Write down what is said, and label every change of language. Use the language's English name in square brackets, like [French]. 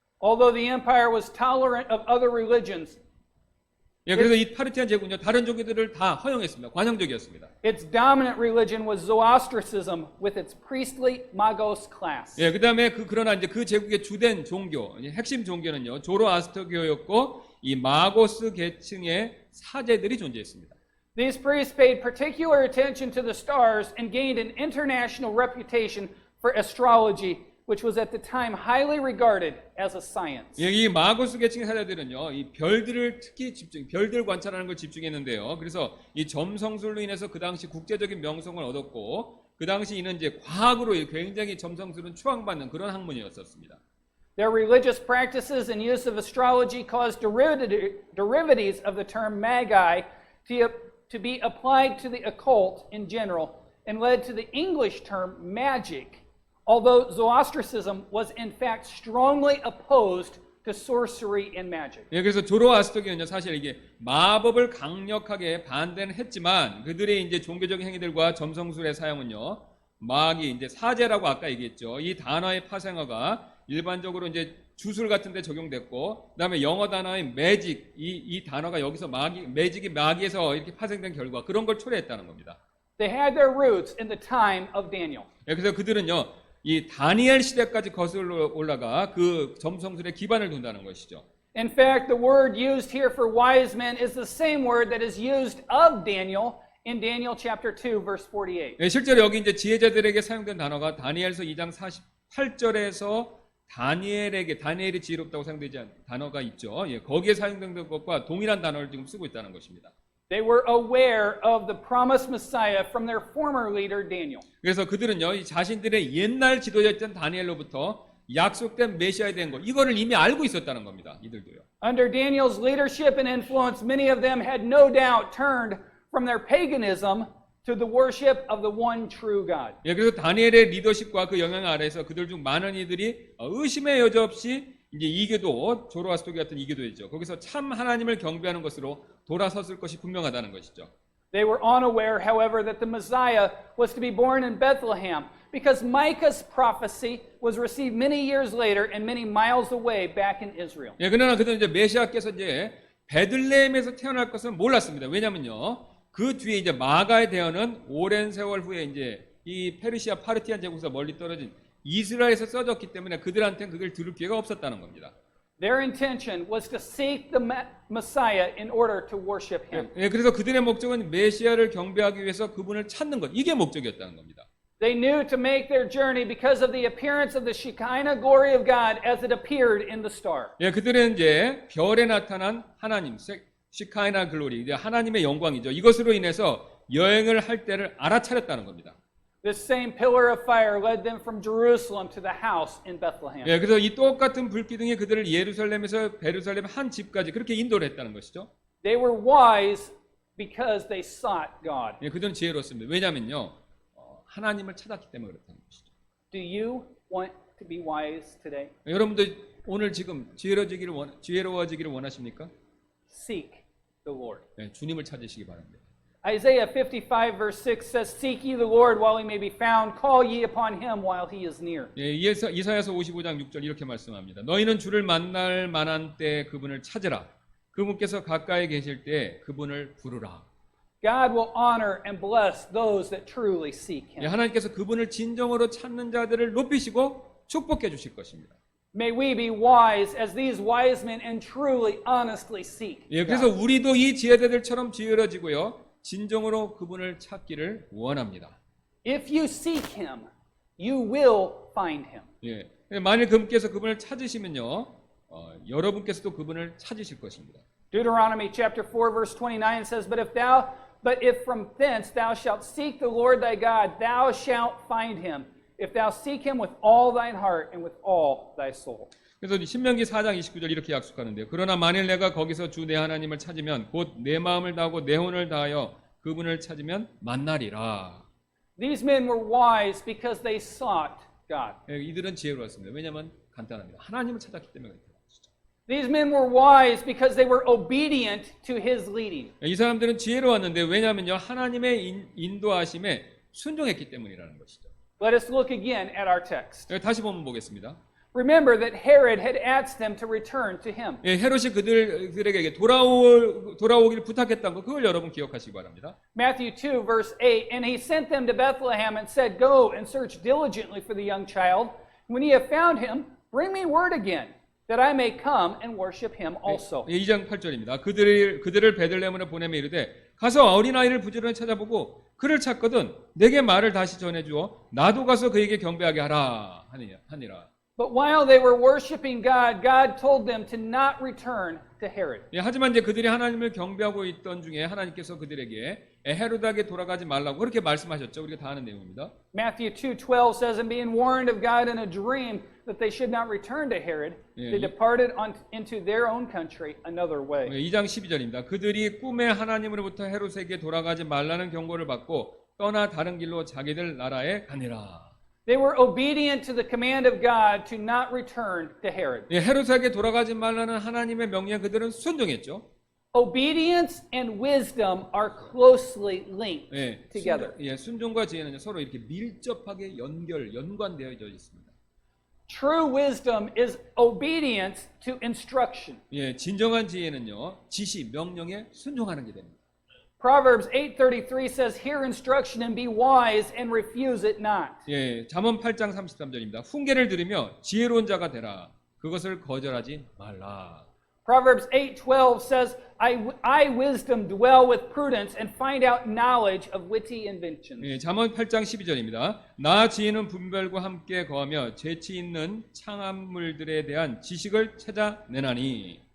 [English] Although the empire was tolerant of other religions, [Korean] 예, 그래서 이 파르티안 제국은요, 다른 종교들을 다 허용했습니다. 관용적이었습니다. [English] its dominant religion was Zoroastrianism with its priestly Magos class. [Korean] 예, 그다음에 그러나 이제 그 제국의 주된 종교, 핵심 종교는요, 조로아스터교였고 이 마고스 계층의 사제들이 존재했습니다. [English] These priests paid particular attention to the stars and gained an international reputation for astrology, which was at the time highly regarded as a science. [Korean] 예, 이 마고스 계층의 사제들은요, 이 별들을 특히 별들 관찰하는 걸 집중했는데요. 그래서 이 점성술로 인해서 그 당시 국제적인 명성을 얻었고, 그 당시 이는 이제 과학으로 굉장히 점성술은 추앙받는 그런 학문이었었습니다. [English] Their religious practices and use of astrology caused derivatives of the term magi to be applied to the occult in general and led to the English term magic, although Zoroastrianism was in fact strongly opposed to sorcery and magic. [Korean] 예, 그래서 조로아스토교는요, 사실 이게 마법을 강력하게 반대는 했지만 그들의 이제 종교적인 행위들과 점성술의 사용은요, 마귀 이제 사제라고 아까 얘기했죠. 이 단어의 파생어가 일반적으로 이제 주술 같은 데 적용됐고, 그다음에 영어 단어의 매직, 이 단어가 여기서 매직이 마귀에서 이렇게 파생된 결과 그런 걸 초래했다는 겁니다. [English] They had their roots in the time of Daniel. [Korean] 예, 그래서 그들은요, 이 다니엘 시대까지 거슬러 올라가 그 점성술에 기반을 둔다는 것이죠. [English] In fact, the word used here for wise men is the same word that is used of Daniel in Daniel chapter 2 verse 48. [Korean] 예, 실제로 여기 이제 지혜자들에게 사용된 단어가 다니엘서 2장 48절에서 다니엘이 지혜롭다고 사용되지 않은 단어가 있죠. 예, 거기에 사용된 것과 동일한 단어를 지금 쓰고 있다는 것입니다. [English] They were aware of the promised Messiah from their former leader Daniel. [Korean] 그래서 그들은요, 이 자신들의 옛날 지도자였던 다니엘로부터 약속된 메시아에 대한 것, 이거를 이미 알고 있었다는 겁니다. 이들도요. [English] Under Daniel's leadership and influence, many of them had no doubt turned from their paganism to the worship of the one true God. [Korean] 예, 그래서 다니엘의 리더십과 그 영향 아래에서 그들 중 많은 이들이 의심의 여지 없이 이제 이교도, 조로아스토교 같은 이교도였죠. 거기서 참 하나님을 경배하는 것으로 돌아섰을 것이 분명하다는 것이죠. [English] They were unaware, however, that the Messiah was to be born in Bethlehem because Micah's prophecy was received many years later and many miles away back in Israel. [Korean] 예, 그러나 그들은 이제 메시아께서 이제 베들레헴에서 태어날 것은 몰랐습니다. 왜냐면요, 그 뒤에 이제 마가의 대언은 오랜 세월 후에 이제 이 페르시아 파르티안 제국에서 멀리 떨어진 이스라엘에서 써졌기 때문에 그들한테는 그걸 들을 기회가 없었다는 겁니다. [English] Their intention was to seek the Messiah in order to worship him. [Korean] 예, 그래서 그들의 목적은 메시아를 경배하기 위해서 그분을 찾는 것, 이게 목적이었다는 겁니다. [English] They knew to make their journey because of the appearance of the Shekinah glory of God as it appeared in the star. [Korean] 예, 그들은 이제 별에 나타난 하나님, 시카이나 글로리, 이제 하나님의 영광이죠. 이것으로 인해서 여행을 할 때를 알아차렸다는 겁니다. [English] This same pillar of fire led them from Jerusalem to the house in Bethlehem. [Korean] 예, 그래서 이 똑같은 불기둥이 그들을 예루살렘에서 베르살렘 한 집까지 그렇게 인도를 했다는 것이죠. [English] They were wise because they sought God. [Korean] 예, 그들은 지혜로웠습니다. 왜냐면요, 하나님을 찾았기 때문에 그렇다는 것이죠. [English] Do you want to be wise today? [Korean] 여러분들 오늘 지금 지혜로워지기를 원하십니까? [English] Seek the Lord. [Korean] 예, 주님을 찾으시기 바랍니다. [English] Isaiah 55 verse 6 says, Seek ye the Lord while he may be found, call ye upon him while he is near. [Korean] 예, 이사야서 55장 6절 이렇게 말씀합니다. 너희는 주를 만날 만한 때 그분을 찾으라. 그분께서 가까이 계실 때 그분을 부르라. [English] God will honor and bless those that truly seek [Korean] 예, [English] him. [Korean] 하나님께서 그분을 진정으로 찾는 자들을 높이시고 축복해 주실 것입니다. [English] May we be wise as these wise men and truly, honestly seek [Korean] 예, [English] God. [Korean] 그래서 우리도 이 지혜자들처럼 지혜로워지고요, 진정으로 그분을 찾기를 원합니다. [English] If you seek him, you will find him. [Korean] 예, 만일 그분께서 그분을 찾으시면요, 여러분께서도 그분을 찾으실 것입니다. [English] Deuteronomy chapter 4 verse 29 says, But if from thence thou shalt seek the Lord thy God, thou shalt find him, if thou seek him with all thine heart and with all thy soul. [Korean] 그래서 신명기 4장 29절 이렇게 약속하는데요. 그러나 만일 내가 거기서 주 내 하나님을 찾으면 곧 내 마음을 다하고 내 혼을 다하여 그분을 찾으면 만나리라. [English] These men were wise because they sought God. [Korean] 예, 이들은 지혜로웠습니다. 왜냐하면 간단합니다. 하나님을 찾았기 때문에 그렇습니다. [English] These men were wise because they were obedient to his leading. [Korean] 이 사람들은 지혜로웠는데 왜냐하면요, 하나님의 인도하심에 순종했기 때문이라는 것이죠. [English] Let us look again at our text. [Korean] 다시 보면 보겠습니다. [English] Remember that Herod had asked them to return to him. [Korean] 예, 헤롯이 그들에게 돌아오길 부탁했던 거, 그걸 여러분 기억하시기 바랍니다. [English] Matthew 2 verse 8, And he sent them to Bethlehem and said, Go and search diligently for the young child. When ye have found him, bring me word again, that I may come and worship him also. [Korean] 예, 2장 8절입니다. 그들을 베들레헴으로 보내며 이르되 가서 어린아이를 부지런히 찾아보고 그를 찾거든 내게 말을 다시 전해주어 나도 가서 그에게 경배하게 하라 하니라. [English] But while they were worshiping God, God told them to not return to Herod. [Korean] 예, 하지만 이제 그들이 하나님을 경배하고 있던 중에 하나님께서 그들에게 헤롯에게 돌아가지 말라고 그렇게 말씀하셨죠. 우리가 다 아는 내용입니다. [English] Matthew 2:12 says, And being warned of God in a dream that they should not return to Herod, Yeah, they departed into their own country another way. [Korean] 2장 12절입니다. 그들이 꿈의 하나님으로부터 헤롯에게 돌아가지 말라는 경고를 받고 떠나 다른 길로 자기들 나라에 가니라. [English] They were obedient to the command of God to not return to Herod. [Korean] 예, 헤롯에게 돌아가지 말라는 하나님의 명령에 그들은 순종했죠. [English] Obedience and wisdom are closely linked [Korean] 예, [English] together. [Korean] 순종과 지혜는 서로 이렇게 밀접하게 연관되어 있습니다. [English] True wisdom is obedience to instruction. [Korean] 예, 진정한 지혜는요, 지시, 명령에 순종하는 게 됩니다. [English] Proverbs 8:33 says, "Hear instruction and be wise and refuse it not." [Korean] 예, 잠언 8장 33절입니다. 훈계를 들으며 지혜로운 자가 되라. 그것을 거절하지 말라. [English] Proverbs 8:12 says, I wisdom dwell with prudence and find out knowledge of witty inventions. [Korean] 예, 잠언 8장 12절입니다. 나 지혜는 분별과 함께 거하며 재치 있는 창암물들에 대한 지식을 찾아내나니.